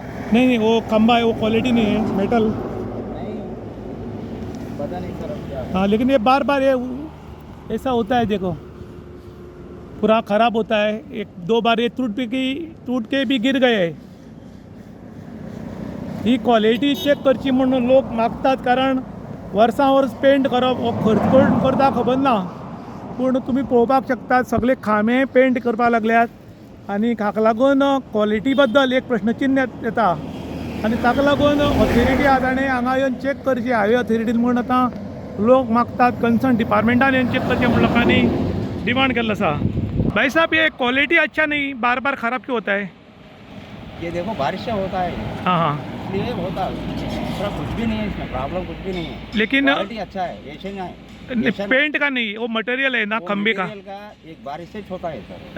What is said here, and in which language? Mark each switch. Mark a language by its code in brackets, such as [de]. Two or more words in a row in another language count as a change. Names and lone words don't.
[hi] नहीं वो खंबा है वो क्वालिटी नहीं है मेटल. नहीं पता नहीं सर अब क्या. हाँ लेकिन ये बार बार ये ऐसा होता है देखो, पूरा ख़राब होता है. 1-2 बार ये टूट के भी गिर गए. [kok] ही क्वालिटी चेक करची म्हणून लोक मागतात कारण वर्सां वर्स पेंट करप हो खर्च करून करता खबर ना पूण तुमी पळोवपाक शकतात सगळे खांबे पेंट करपाक लागल्यात आनी हाका लागून क्वॉलिटी बद्दल एक प्रश्नचिन्ह येता आनी ताका लागून ऑथॉरिटी आहा ताणें हांगा येवन चेक करची हायवे ऑथॉरिटीन म्हणून आतां लोक मागतात कन्सर्न डिपार्टमेंटान येवन चेक करचें म्हणून लोकांनी डिमांड केल्लो आसा. [hi] भाई साहब ये क्वालिटी अच्छा नहीं बार बार ख़राब क्यों होता है? ये देखो बारिश से होता है हाँ हाँ इसलिए होता है. थोड़ा कुछ भी नहीं है इसमें, प्रॉब्लम कुछ भी नहीं है. लेकिन क्वालिटी अच्छा है. एशियन पेंट का नहीं वो मटेरियल है ना खंबे का. एक बारिश से होता है सर,